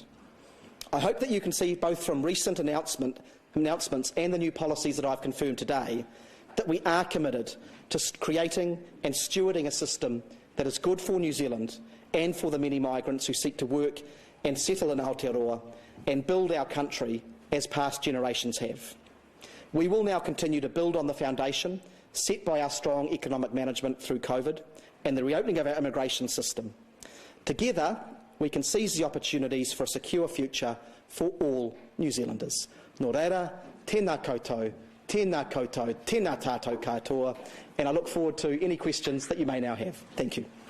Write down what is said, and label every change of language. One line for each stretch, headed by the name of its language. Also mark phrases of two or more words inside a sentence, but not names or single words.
English: I hope that you can see, both from recent announcements and the new policies that I've confirmed today, that we are committed to creating and stewarding a system that is good for New Zealand and for the many migrants who seek to work and settle in Aotearoa and build our country as past generations have. We will now continue to build on the foundation set by our strong economic management through COVID and the reopening of our immigration system. Together, we can seize the opportunities for a secure future for all New Zealanders.
Māori: Nō reira, tēnā koutou, tēnā koutou, tēnā tātou katoa,
English: and I look forward to any questions that you may now have. Thank you.